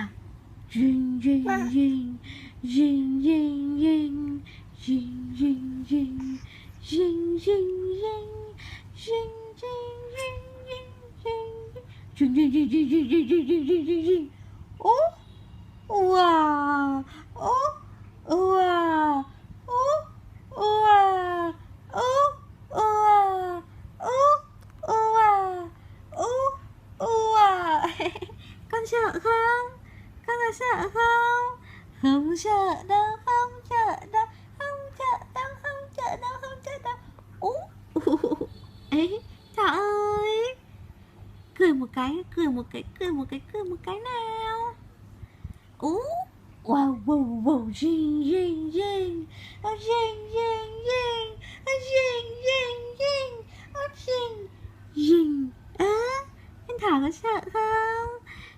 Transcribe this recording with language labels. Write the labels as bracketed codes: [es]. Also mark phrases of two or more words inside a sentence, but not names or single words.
[vi] Ding ding ding, ding ding ding, ding ding ding, ding ding ding, ding ding ding ding ding, ding ding ding ding ding ding ding ding ding ding. Ô, wow, ô, wow, ô, wow, ô, wow, ô, wow, ô, wow. Con sợ không? Con có sợ không? Không sợ đâu, không sợ đâu, không sợ đâu, không sợ đâu, không sợ đâu. Ấy, trời ơi. Cười một cái, cười một cái, cười một cái, cười một cái nào. Wow, wow, wow, ding, ding, ding, ding, ding, ding, ding, ding, ding, ding, ding. Á, anh Thảo có sợ không?